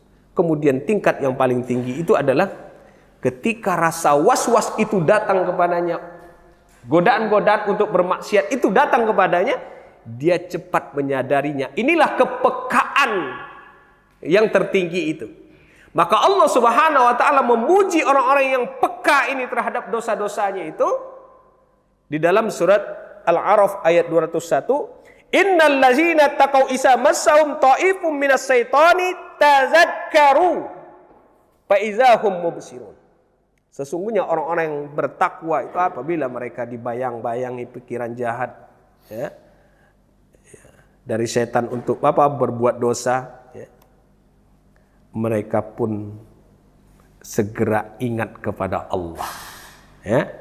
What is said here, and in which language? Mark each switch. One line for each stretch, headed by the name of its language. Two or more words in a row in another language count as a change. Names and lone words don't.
Indonesian: Kemudian tingkat yang paling tinggi itu adalah ketika rasa was-was itu datang kepadanya, godaan-godaan untuk bermaksiat itu datang kepadanya, dia cepat menyadarinya. Inilah kepekaan yang tertinggi itu. Maka Allah
Arabic: سبحانه وتعالى
Indonesian: memuji orang-orang yang peka ini terhadap dosa-dosanya itu di dalam surat Al-A'raf ayat 201.
Arabic: إن الذين اتقوا إذا مسهم طائف من الشيطان تذكروا فإذا هم مبصرون.
Indonesian: Sesungguhnya orang-orang yang bertakwa itu apabila mereka dibayang-bayangi pikiran jahat, ya, dari setan untuk berbuat dosa, ya, mereka pun segera ingat kepada Allah, ya.